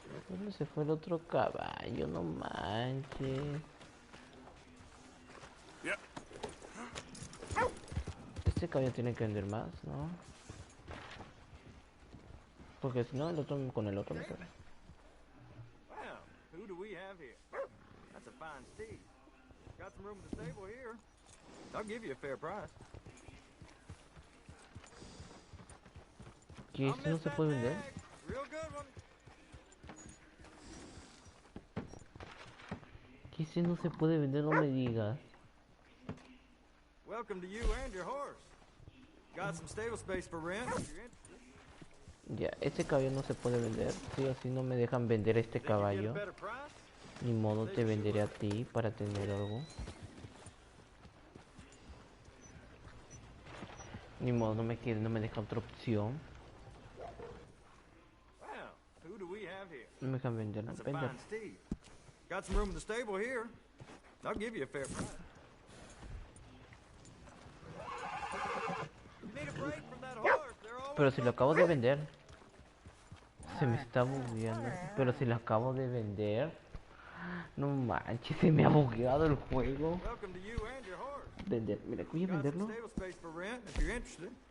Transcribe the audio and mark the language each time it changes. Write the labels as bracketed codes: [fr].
[es] ¿Dónde se fue el otro caballo? No manches. Este caballo tiene que vender más, ¿no? Porque si no, el otro con el otro me queda. [en] Well, who do we have here? That's a fine steed. Got some room in the stable here. I'll give you a fair price. [es] ¿Qué este no se puede vender? [en] Real good one. [es] ¿Qué este no se puede vender? No me digas. [en] Welcome to you and your horse. Got some stable space for rent if you're interested. [es] Ya, este caballo no se puede vender. Sí o sí no me dejan vender este caballo. Ni modo te venderé a ti para tener algo. Ni modo, no me deja otra opción. [en] Well, who do we have here? [es] No me dejan venderlo. [en] That's a fine steed. Got some room in the stable here. I'll give you a fair price. You need a break from that horse. They're always [es] Pero si lo acabo de vender. Se me está bugueando. Pero si lo acabo de vender. No manches, se me ha bugueado el juego. [en] welcome to you and your horse. [es] Vender, mira, voy a [en] Got some [es] venderlo. [en] stable space for rent if you're interested.